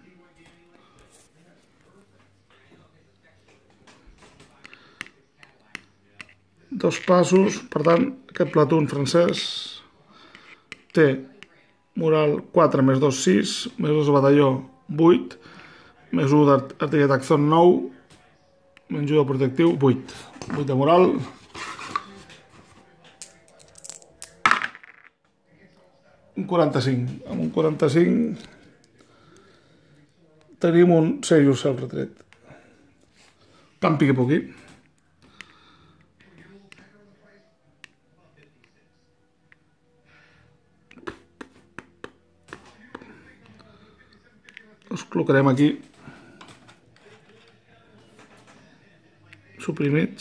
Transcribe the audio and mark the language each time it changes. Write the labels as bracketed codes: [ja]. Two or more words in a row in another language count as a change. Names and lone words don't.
[ca] Dos passos, per tant, aquest platoon francès té moral 4 més 2, 6, més 2 de batalló 8, més 1 d'artilleria taxon 9, menys 1 de protectiu 8. 8 de moral. Un 45. Amb un 45 tenim un [en] serious self-retreat. [ca] Campi que pugui. Els col·locarem aquí. Suprimits.